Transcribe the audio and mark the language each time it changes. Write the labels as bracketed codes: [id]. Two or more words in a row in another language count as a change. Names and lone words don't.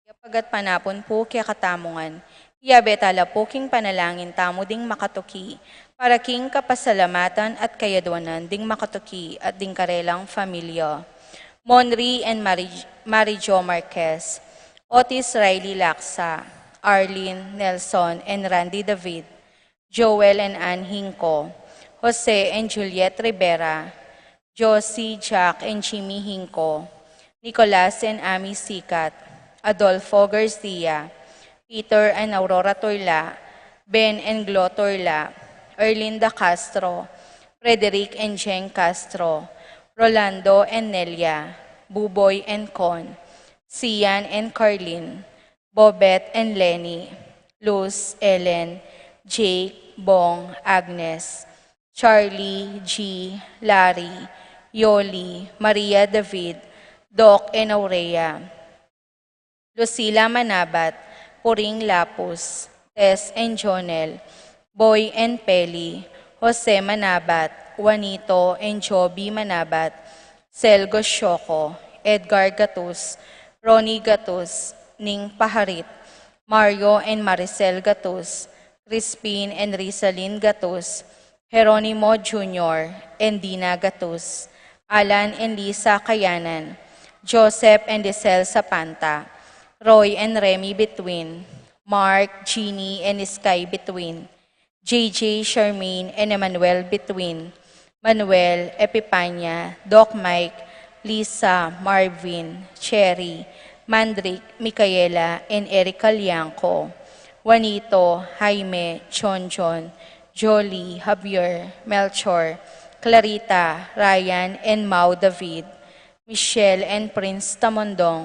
[pam] Pagat panapon po kaya katamungan, iyabetala po king panalangin tamo ding makatuki, para king kapasalamatan at kayadwanan ding makatuki at ding karelang familia. Monri and Marijo Marquez, Otis Riley Laksa, Arlene Nelson and Randy David, Joel and Ann Hinco, Jose and Juliet Rivera, Josie, Jack and Jimmy Hinco, Nicolas and Amy Sikat, Adolfo Garcia, Peter and Aurora Torla, Ben and Glo Torla, Erlinda Castro, Frederick and Jen Castro, Rolando and Nelia, Buboy and Con, Sian and Carlin, Bobet and Lenny, Luz, Ellen, Jake, Bong, Agnes, Charlie, G, Larry, Yoli, Maria David, Doc and Aurea, Lucila Manabat, Puring Lapus, Tess and Jonel, Boy and Peli, Jose Manabat, Juanito and Joby Manabat, Selgo Shoko, Edgar Gatus, Ronnie Gatus, Ning Paharit, Mario and Maricel Gatus, Crispin and Rizalyn Gatus, Jeronimo Jr. and Dina Gatus, Alan and Lisa Kayanan, Joseph and Desel Sapanta, Roy and Remy Between, Mark, Jeannie and Sky Between, JJ, Charmaine and Emmanuel Between, Manuel, Epipanya, Doc Mike, Lisa, Marvin, Cherry, Mandrick, Micaela and Erica Lianco, Juanito, Jaime, Chonchon, Jolie, Javier, Melchor, Clarita, Ryan and Mau David, Michelle and Prince Tamondong,